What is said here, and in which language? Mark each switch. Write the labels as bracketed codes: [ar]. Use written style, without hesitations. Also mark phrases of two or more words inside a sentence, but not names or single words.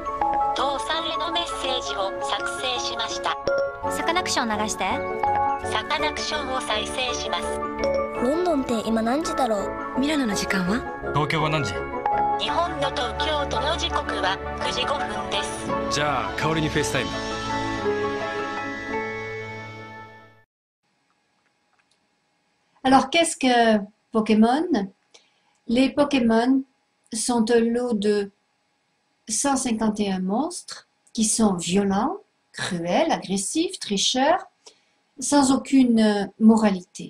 [ja] 父さんへのメッセージを作成しました。サカナクション流して。サカナクションを再生します。ロンドンって今何時だろう？ミラノの時間は？東京は何時？日本の東京都の時刻は9時5分です。じゃあ代わりにフェイスタイム。 [fr] Alors qu'est-ce que Pokémon? Les Pokémon sont un lot de 151 monstres qui sont violents, cruels, agressifs, tricheurs, sans aucune moralité.